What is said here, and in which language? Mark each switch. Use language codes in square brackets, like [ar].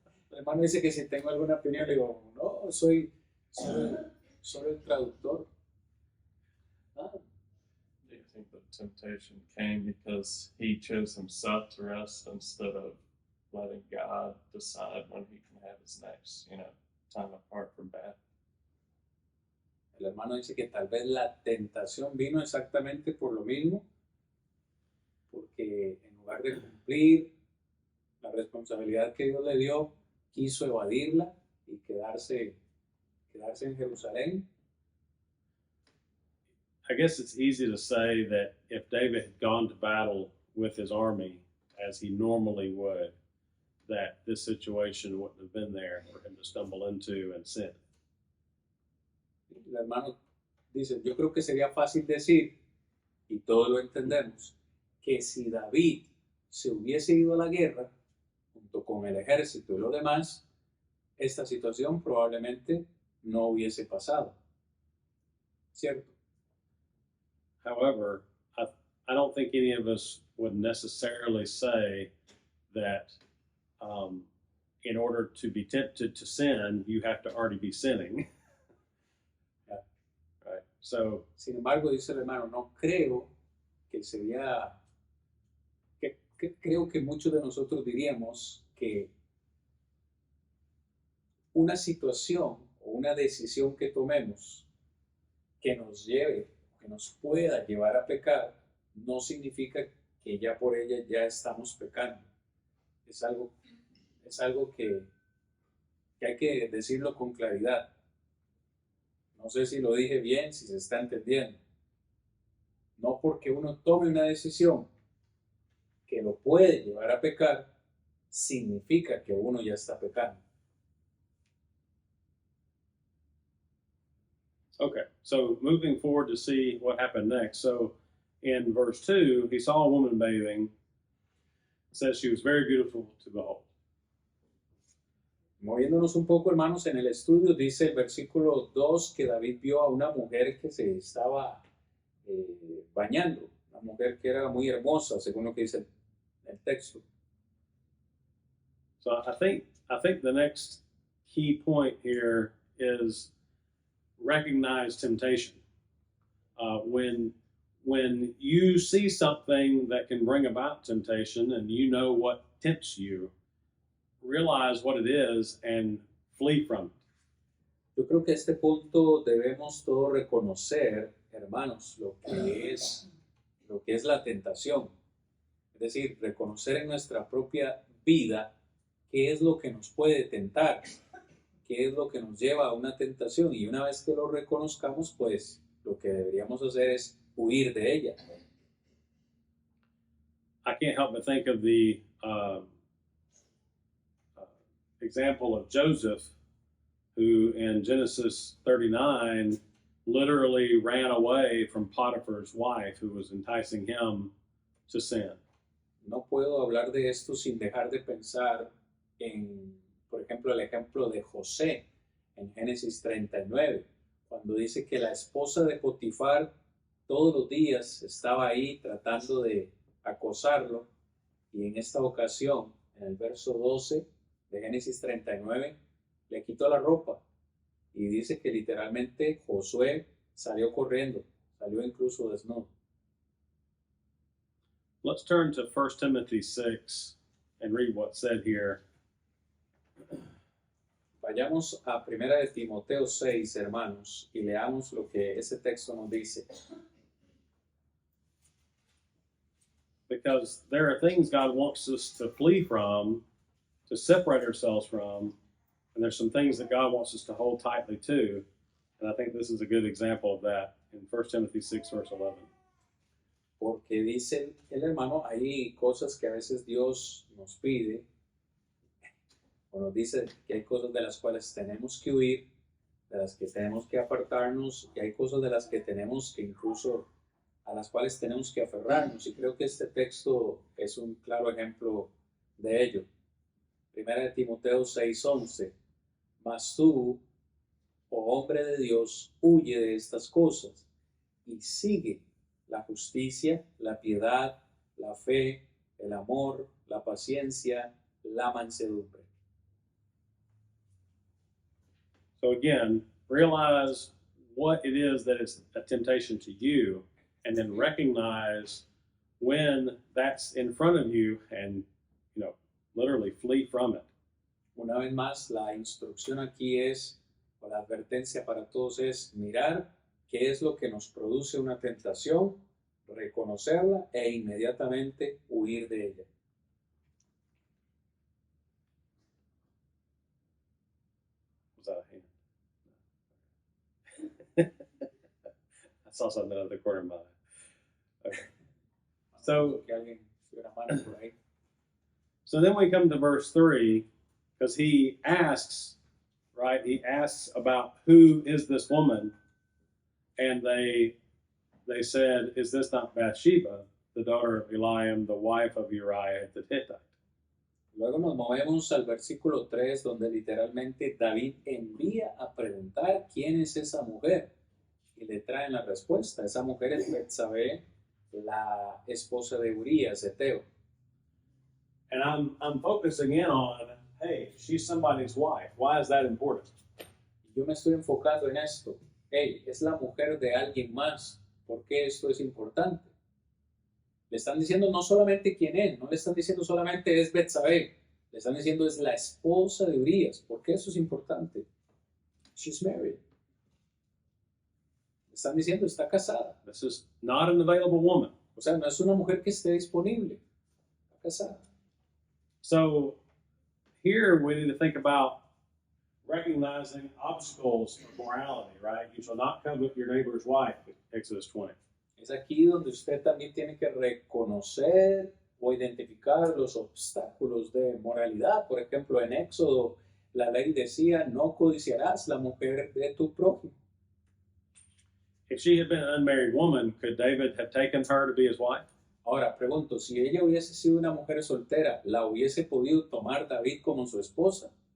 [es] El hermano dice que si tengo alguna opinión, le digo, no, soy solo el traductor. [en] I think the temptation came because he chose himself to rest instead of letting God decide when he can have his next, time apart from battle. [es] El hermano dice que tal vez la tentación vino exactamente por lo mismo, porque en lugar de cumplir la responsabilidad que Dios le dio, quiso evadirla y quedarse en Jerusalén. [en] I guess it's easy to say that if David had gone to battle with his army as he normally would, that this situation wouldn't have been there for him to stumble into and sin. [es] El hermano dice, yo creo que sería fácil decir, y todos lo entendemos, que si David se hubiese ido a la guerra, junto con el ejército y los demás, esta situación probablemente no hubiese pasado. ¿cierto? [en] However, I don't think any of us would necessarily say that in order to be tempted to sin, you have to already be sinning. Yeah. Right. So, [es] Sin embargo, dice el hermano, no creo que sería, creo que muchos de nosotros diríamos que una situación o una decisión que tomemos que nos lleve, que nos pueda llevar a pecar, no significa que ya por ella ya estamos pecando. Es algo que hay que decirlo con claridad. No sé si lo dije bien, si se está entendiendo. No porque uno tome una decisión que lo puede llevar a pecar, significa que uno ya está pecando. [en] okay, so moving forward to see what happened next. So in verse 2, he saw a woman bathing. It says she was very beautiful to behold. [es] Moviéndonos un poco, hermanos, en el estudio, dice el versículo 2 que David vio a una mujer que se estaba bañando, una mujer que era muy hermosa, según lo que dice el texto. [en] So I think the next key point here is recognize temptation. When you see something that can bring about temptation and you know what tempts you, realize what it is and flee from it. [es] Yo creo que a este punto debemos todos reconocer, hermanos, lo que es la tentación. Es decir, reconocer en nuestra propia vida qué es lo que nos puede tentar, qué es lo que nos lleva a una tentación. Y una vez que lo reconozcamos, pues lo que deberíamos hacer es huir de ella. [en] I can't help but think of the example of Joseph, who in Genesis 39 literally ran away from Potiphar's wife, who was enticing him to sin. [es] No puedo hablar de esto sin dejar de pensar en, por ejemplo, el ejemplo de José en Génesis 39, cuando dice que la esposa de Potifar todos los días estaba ahí tratando de acosarlo, y en esta ocasión, en el verso 12 de Génesis 39, le quitó la ropa y dice que literalmente Josué salió corriendo, salió incluso desnudo. [en] Let's turn to 1 Timothy 6 and read what's said here. [es] Vayamos a 1 de Timoteo 6, hermanos, y leamos lo que ese texto nos dice. [en] Because there are things God wants us to flee from, to separate ourselves from, and there's some things that God wants us to hold tightly to. And I think this is a good example of that in 1 Timothy 6, verse 11. [es] Porque dice el hermano, hay cosas que a veces Dios nos pide, o nos dice que hay cosas de las cuales tenemos que huir, de las que tenemos que apartarnos, y hay cosas de las que tenemos que incluso, a las cuales tenemos que aferrarnos. Y creo que este texto es un claro ejemplo de ello. 1 de Timoteo 6:11. Mas tú, oh hombre de Dios, huye de estas cosas y sigue la justicia, la piedad, la fe, el amor, la paciencia, la mansedumbre. [en] So again, realize what it is that is a temptation to you, and then recognize when that's in front of you and, literally flee from it. [es] Una vez más, la instrucción aquí es, o la advertencia para todos es mirar qué es lo que nos produce una tentación, reconocerla e inmediatamente huir de ella. [en] Was that a hand? I saw something out of the corner of my eye. Okay. So, [es] Que alguien se una mano por ahí. [en] So then we come to verse 3, because he asks, right? He asks about who is this woman, and they said, "Is this not Bathsheba, the daughter of Eliam, the wife of Uriah the Hittite?" [es] Luego nos movemos al versículo 3, donde literalmente David envía a preguntar quién es esa mujer. y le traen la respuesta. Esa mujer es Betsabé, la esposa de Urías, Eteo. [en] And I'm focusing in on, hey, she's somebody's wife. Why is that important? [es] Yo me estoy enfocando en esto. Hey, es la mujer de alguien más. ¿Por qué esto es importante? Le están diciendo no solamente quién es, no le están diciendo solamente es Betsabé, le están diciendo es la esposa de Urías. ¿Por qué eso es importante? [en] She's married. [es] Le están diciendo está casada. [en] This is not an available woman. [es] O sea, no es una mujer que esté disponible. Está casada. [en] So here we need to think about recognizing obstacles of morality, right? You shall not covet your neighbor's wife, Exodus 20. [es] Es aquí donde usted también tiene que reconocer o identificar los obstáculos de moralidad. Por ejemplo, en Éxodo, la ley decía, no codiciarás la mujer de tu prójimo. [en] If she had been an unmarried woman, could David have taken her to be his wife? [es] Ahora, pregunto, si ella hubiese sido una mujer soltera, ¿la hubiese podido tomar David como su esposa?